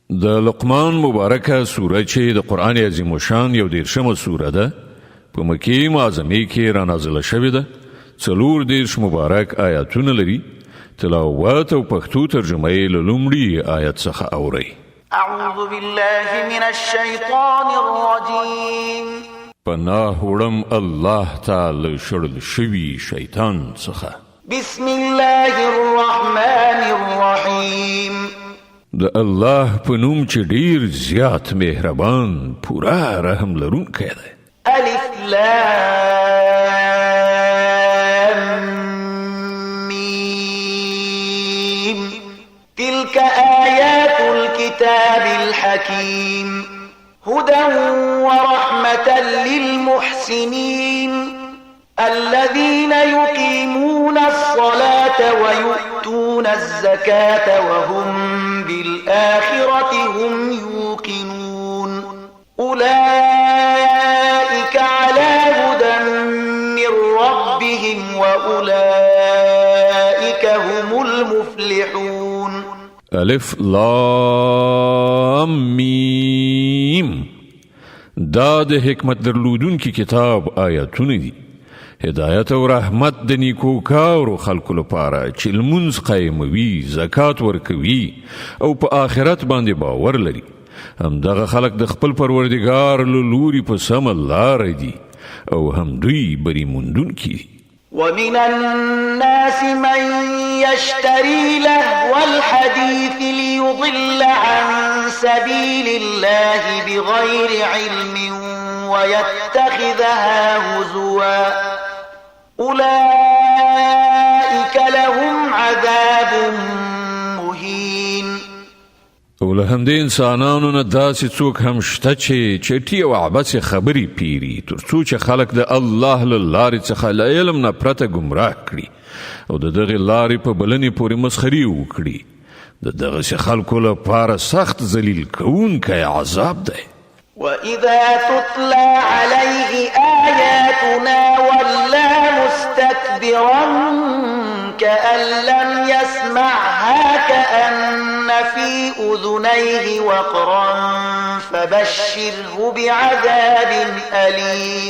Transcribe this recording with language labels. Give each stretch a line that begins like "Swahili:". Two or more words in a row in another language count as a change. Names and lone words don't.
Pashto: د لقمان مبارکه سوره چې د قرآن
Arabic: عظیم الشان
Pashto: یو 13مه سوره ده په مکې معظمه کې را نازله شوې ده. 40 مبارک آیاتونه لري. تلاوت او پښتو ترجمه یې له لومړي آیت څخه اورئ.
Arabic: اعوذ بالله من الشیطان الرجیم.
Pashto: پناه وړم الله تعالی شړل شوي شیطان څخه.
Arabic: بسم الله الرحمن الرحیم.
Pashto: د الله په نوم چې ډیر زیات مهربان پورا رحم لرونکی دی.
Arabic: الف لام میم. تلك آیات الكتاب الحکیم هدى ورحمة للمحسنين الذين يقيمون الصلاة ويؤتون الزكاة وهم بالآخرة هم يوقنون أولئك على هدى من ربهم وأولئك هم المفلحون. الف لام میم.
Pashto: دا د حکمت درلودونکي کتاب آیاتونه دي. هدایت او رحمت د نیکوکارو خلکو لپاره چې لمونځ قایموي، زکات ورکوي او په آخرت باندې باور لري. همدغه خلک د خپل پروردګار له لوري په سمه لاره دي او هم دوی بری موندونکي دي.
Arabic: ومن الناس من يشتري لهو الحديث ليضل عن سبيل الله بغير علم ويتخذها هزوا أولئك لهم عذاب مهين.
Pashto: او له همدې انسانانو نه داسې څوک هم شته چې چټي او عبث خبرې پیري تر څو چې خلک د الله له لارې څخه له علم نه پرته ګمراه کړي او د دغې لارې په بلنې پورې مسخري وکړي. د دغسې خلکو لپاره سخت ذلیل کوونکی عذاب دی.
Arabic: وَإِذَا تُتْلَى عَلَيْهِ آيَاتُنَا وَلَّى مُسْتَكْبِرًا كَأَن لَّمْ يَسْمَعْهَا كَأَنَّ فِي أُذُنَيْهِ وَقْرًا فَبَشِّرْهُ بِعَذَابٍ أَلِيمٍ.